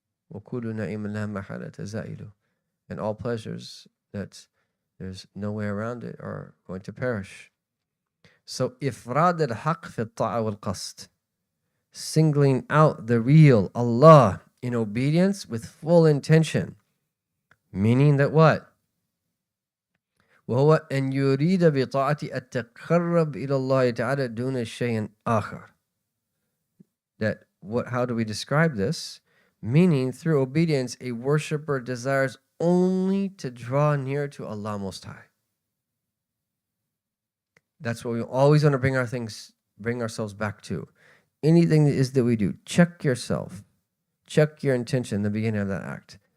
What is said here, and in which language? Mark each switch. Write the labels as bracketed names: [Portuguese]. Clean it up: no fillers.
[Arabic] Wa kullu na'imin la mahalata za'ilu. [English] And all pleasures that there's no way around it are going to perish. So [Arabic] ifrad al-haq fi ta'a wal-qasd. [English] Singling out the real Allah in obedience with full intention. Meaning that what? [Arabic] وهو أن يريد بطاعة التقرب إلى الله تعالى دون شيء آخر. [English] How do we describe this? Meaning through obedience, a worshipper desires only to draw near to Allah Most High. That's what we always want to bring ourselves back to. Anything that we do, check yourself. Check your intention in the beginning of that act.